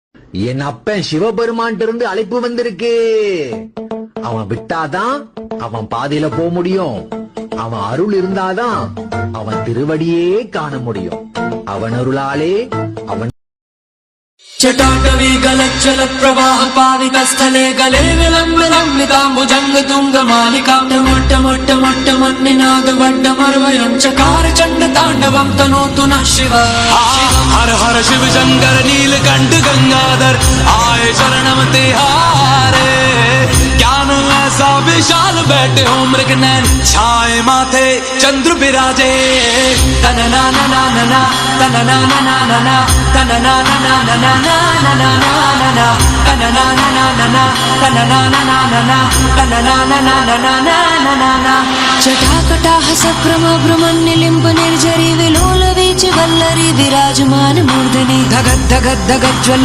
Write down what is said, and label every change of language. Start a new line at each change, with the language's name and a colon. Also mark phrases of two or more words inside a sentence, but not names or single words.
Tamil: என் அப்பன் சிவபெருமான் இருந்து அழைப்பு வந்திருக்கு. அவன் விட்டாதான் அவன் பாதையில போக முடியும். அவன் அருள் இருந்தாதான் அவன் திருவடியே காண முடியும். அவன் அருளாலே அவன்
Sanskrit: चटाटवी गलज्जल प्रवाह पावित स्थले गले विलम्बिताम्बुजंग तुंग मालिका मोट्ट मोट्ट मोट्ट मन्निनाद वड्डमर्वयं चकार चंड तांडवं तनोतु नः शिव हर हर
Hindi: शिव शंकर नीलकंठ गंगाधर आए शरणम तिहारे ज्ञान ऐसा विशाल बैठे हो मृगनयन छाए माथे चंद्र बिराजे तनना ना ना ना ना तनना ना ना ना ना तनना ना ना ना ना ना ना ना ना ना तनना ना ना ना ना तनना ना ना ना ना तनना ना ना ना ना ना ना ना
Sanskrit: जटाकटाह सक्रम भ्रमन्निलिम्ब निर्जरी विलोल वीच वल्लरी विराजमान मूर्धनि धगत धगत धगत ज्वल